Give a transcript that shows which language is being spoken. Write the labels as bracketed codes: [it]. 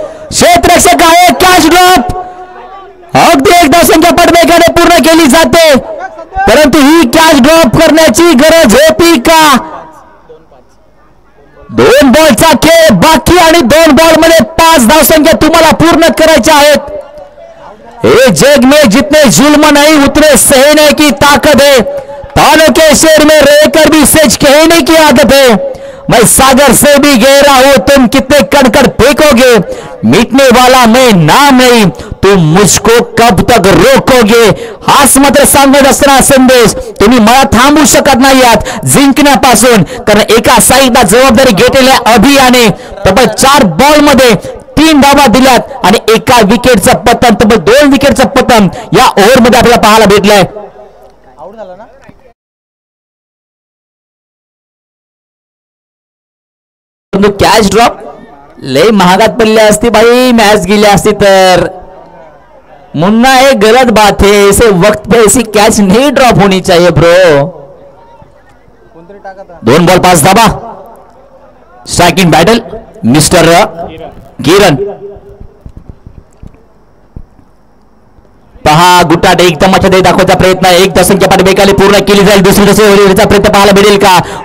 [mr] क्षेत्ररक्षक आहे, catch drop. अगदी एक धावसंख्या पटवेगाने पूर्ण केली जाते, परंतु ही कॅच ड्रॉप करण्याची गरज होती का? 2 बॉलचा खेळ बाकी आणि 2 बॉल मध्ये 5 धावसंख्या तुम्हाला पूर्ण करायच्या आहेत. [hi] हे जग में जितने जुल्म नहीं उतने सहने की ताकत है. तानों के शेर में रहकर भी सच कहने की आदत है. मैं सागर से भी गहरा हूं, तुम कितने कड़कड़ फेंकोगे. मिटने वाला मैं नाम नहीं, तुम मुझको कब तक रोकोगे. [mr] हाच मात्र सांगत असताना संदेश, तुम्ही मला थांबवू शकत नाही आहात जिंकण्यापासून, कारण एका साईडला जबाबदारी घेतलेल्या अभियाने तब्बल 4 बॉल मध्ये 3 धावा दिल्यात आणि एका विकेटचं पतन, तब्बल 2 विकेटचं पतन या ओव्हर मध्ये आपल्याला पाहायला भेटलंय. आउट झाला ना. कॅच ड्रॉप लय महागात पडली असती भाई, मॅच गेली असती तर. [hi] मुन्ना एक गलत बात है, इसे वक्त पे ऐसी कैच नहीं ड्रॉप होनी चाहिए ब्रो. [mr] 2 बॉल 5 धाबा. स्ट्राइकिंग बॅटल मिस्टर किरण. पहा गुटाट एक तमाशा दे दाखवायचा प्रयत्न, एक धावसंख्या पाठवेगाने पूर्ण केली जाईल. दुसरी धावसंख्येचा प्रयत्न पाहायला मिळेल का?